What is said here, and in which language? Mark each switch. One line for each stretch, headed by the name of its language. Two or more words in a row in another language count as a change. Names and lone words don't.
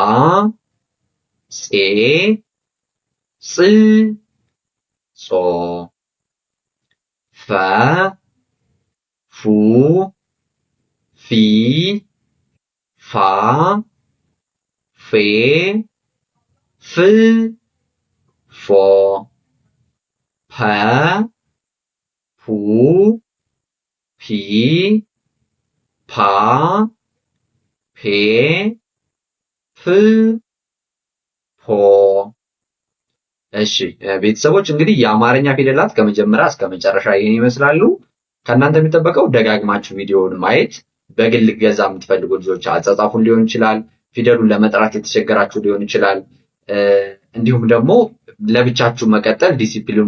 Amharic: ጼ ጽ ጾ ፈ ፉ ፊ ፋ ፌ ፍ ፎ ፐ ፑ ፒ ፓ ፔ ፕ ፖ። እሺ ቤተሰቦች እንግዲህ የአማርኛ ፊደላት ከመጀመሪያ እስከ መጨረሻ ይህን ይመስላሉ። ከእናንተ የሚጠበቀው ደጋግማችሁ ቪዲዮውን ማየት፣ በግል ገዛ የምትፈልጉ ልጆች አጻጻፉን ሊሆን ይችላል፣ ፊደሉን ለመጥራት የተቸገራችሁ ሊሆን ይችላል፣ እንዲሁም ደግሞ ለብቻችሁ መቀጠል ዲሲፕሊን